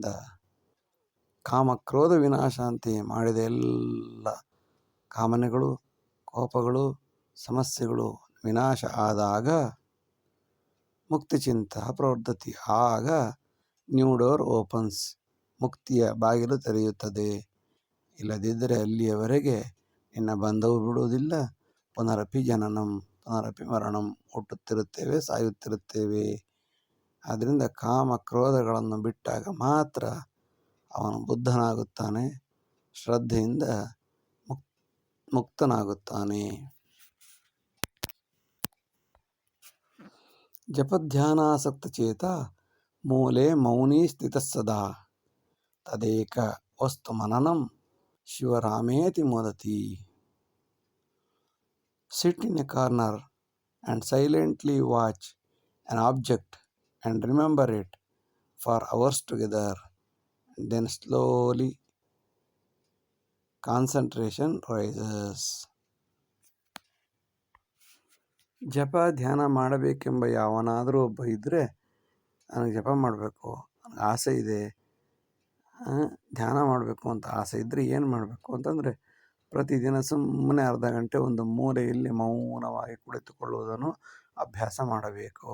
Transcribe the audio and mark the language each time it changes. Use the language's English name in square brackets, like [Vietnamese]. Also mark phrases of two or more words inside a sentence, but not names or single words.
[Kannada] ಕಾಮಕ್ರೋಧ ವಿನಾಶ ಅಂತೆ, ಮಾಡಿದ ಎಲ್ಲ ಕಾಮನೆಗಳು, ಕೋಪಗಳು, ಸಮಸ್ಯೆಗಳು ವಿನಾಶ ಆದಾಗ [Sanskrit] ಮುಕ್ತಿಚಿಂತ ಪ್ರವರ್ಧತಿ, [Kannada] ಆಗ [English] new door opens, [Kannada] ಮುಕ್ತಿಯ ಬಾಗಿಲು ತೆರೆಯುತ್ತದೆ. ಇಲ್ಲದಿದ್ದರೆ ಅಲ್ಲಿಯವರೆಗೆ ನಿನ್ನ ಬಂಧವು ಬಿಡುವುದಿಲ್ಲ. [Sanskrit] ಪುನರಪಿ ಜನನಂ ಪುನರಪಿ ಮರಣಂ, [Kannada] ಹುಟ್ಟುತ್ತಿರುತ್ತೇವೆ, ಸಾಯುತ್ತಿರುತ್ತೇವೆ. ಆದ್ದರಿಂದ ಕಾಮ ಕ್ರೋಧಗಳನ್ನು ಬಿಟ್ಟಾಗ ಮಾತ್ರ ಅವನು ಬುದ್ಧನಾಗುತ್ತಾನೆ, ಶ್ರದ್ಧೆಯಿಂದ ಮುಕ್ತನಾಗುತ್ತಾನೆ. [Sanskrit] ಜಪಧ್ಯಾನಾಸಕ್ತ ಚೇತ ಮೂಲೆ ಮೌನಿ ಸ್ಥಿತ ಸದಾ, ತದೇಕ ವಸ್ತು ಮನನಂ ಶಿವರಾಮೇತಿ ಮೋದತಿ. [English] Sit in a corner and silently watch an object and remember it for hours together. Then slowly concentration rises. [Kannada] ಜಪ ಧ್ಯಾನ ಮಾಡಬೇಕೆಂಬ ಯಾವನಾದರೂ ಒಬ್ಬ ಇದ್ದರೆ, ನನಗೆ ಜಪ ಮಾಡಬೇಕು, ನನಗೆ ಆಸೆ ಇದೆ, ಧ್ಯಾನ ಮಾಡಬೇಕು ಅಂತ ಆಸೆ ಇದ್ದರೆ ಏನು ಮಾಡಬೇಕು ಅಂತಂದರೆ, ಪ್ರತಿದಿನ ಸುಮ್ಮನೆ ಅರ್ಧ ಗಂಟೆ ಒಂದು ಮೂಲೆಯಲ್ಲಿ ಮೌನವಾಗಿ ಕುಳಿತುಕೊಳ್ಳುವುದನ್ನು ಅಭ್ಯಾಸ ಮಾಡಬೇಕು.